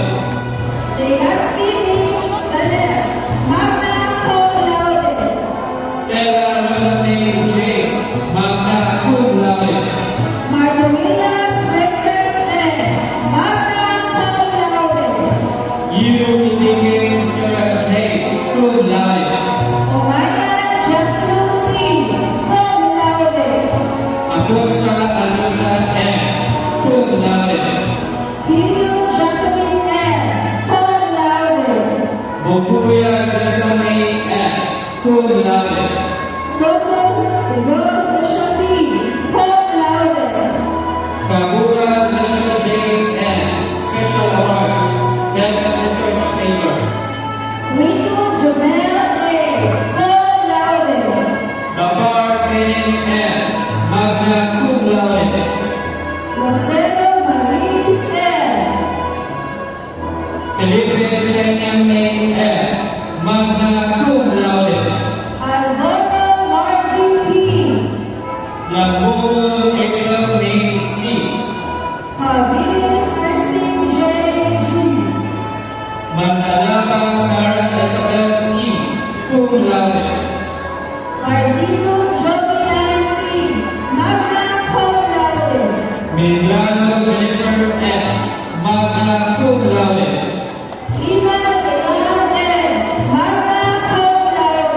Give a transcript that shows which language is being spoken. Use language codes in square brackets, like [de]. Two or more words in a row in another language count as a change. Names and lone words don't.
[en] Legaspi Mitch Vanes. [la] magna cum laude. [en] Stella Renee J. [la] Magna cum laude. [en] Mardomia Svexes N. [la] magna cum laude. [en] You indicate Sarah J. [la] Cum laude. [en] Omaya Jethro C. [la] cum laude. [en] Acosta Alisa M. [la] Cum laude. [en] Hilio Jacqueline N. [la] cum laude. [en] Bokuya Jessamine S. [la] Cum laude. [en] Soto de Rose Shabi [la] cum laude. [en] Kabura Nisha J. N. Special awards. Best Research Paper. Rico Jomel A. [la] cum laude. [en] Dabar Kane M. [la] Magna cum laude. [en] Rosero Maris N. Felipe Chenyang M. [la] Magna cum laude. [en] Alvaro Margie P. Labulo April May C. Habilis Nursing J. G. Mandalaka Kara Isabel E. [la] Cum laude. [en] Marzino Jovian P. [la] magna cum laude. [en] Milano Jennifer X. [la] Magna cum laude. [en] Eva Leon N. [la] magna cum laude.